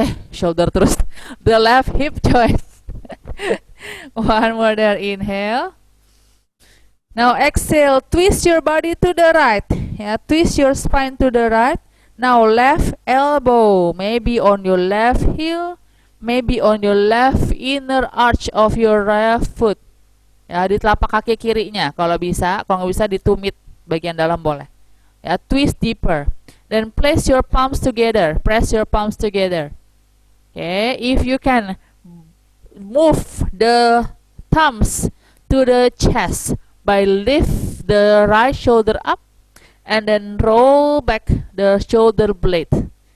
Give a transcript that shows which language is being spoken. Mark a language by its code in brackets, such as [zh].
[en] Shoulder terus. The left hip joint. One more there. Inhale. Now exhale. Twist your body to the right. Yeah, twist your spine to the right. Now left elbow. Maybe on your left heel. Maybe on your left inner arch of your right foot. [id] Ya, di telapak kaki kirinya kalau bisa. Kalau nggak bisa di tumit bagian dalam boleh. [en] Ya, twist deeper. Then place your palms together. Press your palms together. Okay, if you can move the thumbs to the chest by lift the right shoulder up and then roll back the shoulder blade.